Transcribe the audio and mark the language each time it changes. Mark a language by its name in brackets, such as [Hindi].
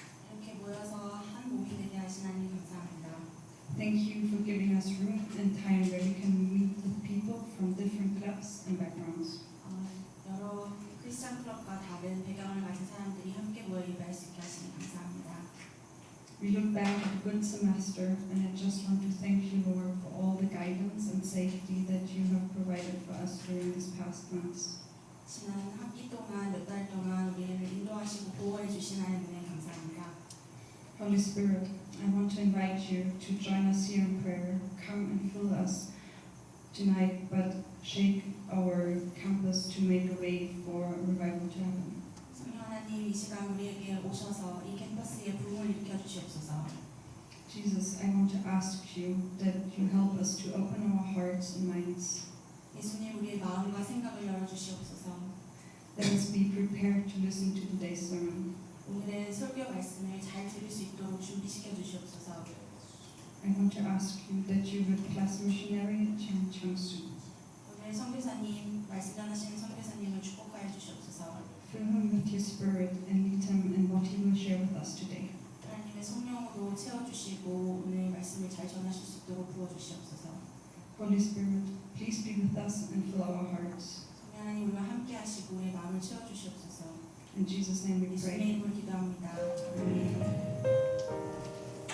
[Korean] 이렇게 모여서 한 몸이 되게 하신 하나님 감사합니다. [English] Thank you for giving us room and time where we can meet with people from different clubs and backgrounds. [Korean] 여러 크리스천 클럽과 다른 배경을 가진 사람들이 함께 모여 예배할 수 있게 하시니 감사합니다. [English] We look back at a good semester, and I just want to thank you, Lord, for all the guidance and safety that you have provided for us during these past months. [Korean] 지난 학기 동안 몇 달 동안 우리를 인도하시고 보호해 주신 하나님께 감사합니다. [English] Holy Spirit, I want to invite you to join us here in prayer. Come and fill us tonight, but shake our campus to make a way for revival to happen. [Korean] 성령 하나님 이 시간 우리에게 오셔서 이 캠퍼스에 부흥을 일으켜 주시옵소서. [English] Jesus, I want to ask you that you help us to open our hearts and minds. [Korean] 예수님 우리의 마음과 생각을 열어 주시옵소서. [English] Let us be prepared to listen to today's sermon. [Korean] 오늘의 설교 말씀을 잘 들을 수 있도록 준비시켜 주시옵소서. [English] I want to ask you that you would bless missionary Chan Chang-soo. [Korean] 오늘 선교사님 말씀 전하시는 선교사님을 축복하여 주시옵소서. [English] Fill him with your spirit and lead him in what he will share with us today. [Korean] 하나님의 성령으로 채워주시고 오늘 말씀을 잘 전하실 수 있도록 부어주시옵소서. [English] Holy Spirit, please be with us and fill our hearts. [Korean] 성령 하나님 우리와 함께 하시고 우리의 마음을 채워주시옵소서. [English] In Jesus' name we [Korean] 예수님의 [English] pray. [Korean] 이름으로 기도합니다. 아멘.